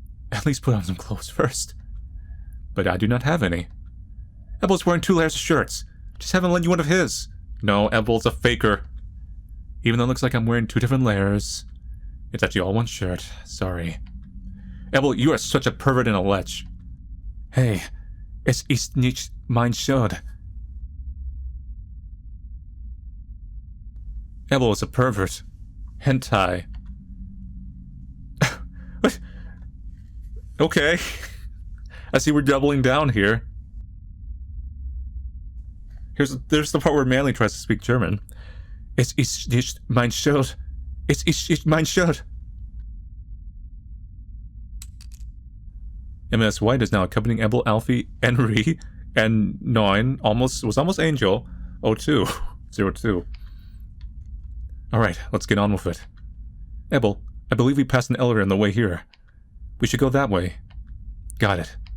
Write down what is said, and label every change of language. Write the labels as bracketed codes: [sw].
[en] At least put on some clothes first. But I do not have any. Ebel's wearing 2 layers of shirts. Just haven't lent you one of his. No, Ebel's a faker. Even though it looks like I'm wearing 2 different layers, it's actually all one shirt. Sorry. Ebel, you are such a pervert and a lech. [de] Hey, es ist nicht mein Schuld. [en] Ebel is a pervert. Hentai. What? Okay. I see we're doubling down here. There's the part where Manly tries to speak German. [de] Es ist nicht mein Schuld. Es ist nicht mein Schuld. M.S. [en] White is now accompanying Ebel, Alfie, Henry, and 9, almost Angel, 02. Alright, let's get on with it. Ebel, I believe we passed an elevator on the way here. We should go that way. Got it.